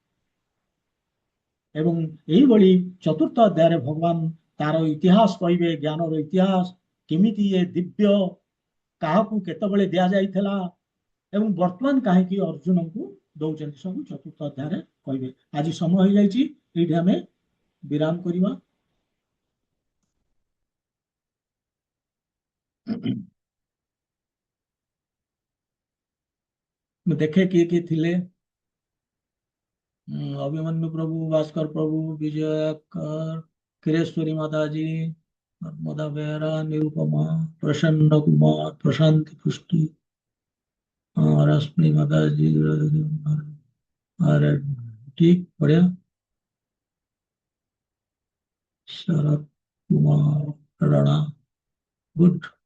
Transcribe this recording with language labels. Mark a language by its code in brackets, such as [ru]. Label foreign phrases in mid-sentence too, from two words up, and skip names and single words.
[or] ଏବଂ ଏଇଭଳି ଚତୁର୍ଥ ଅଧ୍ୟାୟରେ ଭଗବାନ ତାର ଇତିହାସ କହିବେ, ଜ୍ଞାନର ଇତିହାସ, କେମିତି ଏ ଦିବ୍ୟ କାହାକୁ କେତେବେଳେ ଦିଆଯାଇଥିଲା ଏବଂ ବର୍ତ୍ତମାନ କାହିଁକି ଅର୍ଜୁନଙ୍କୁ ଦଉଛନ୍ତି, ସବୁ ଚତୁର୍ଥ ଅଧ୍ୟାୟରେ କହିବେ। ଆଜି ସମୟ ହେଇଯାଇଛି, ଏଇଠି ଆମେ ବିରାମ କରିବା। ମୁଁ ଦେଖେ କିଏ କିଏ ଥିଲେ। [hi] अभिमन्यु प्रभु, भास्कर प्रभु, विजयकर, किरेश्वरी माता जी, नर्मदा बेहरा, निरुपमा, प्रसन्न कुमार, प्रशांत पुष्टि, रश्मि माता जी। अरे ठीक, बढ़िया। शरद कुमार राणा, गुड।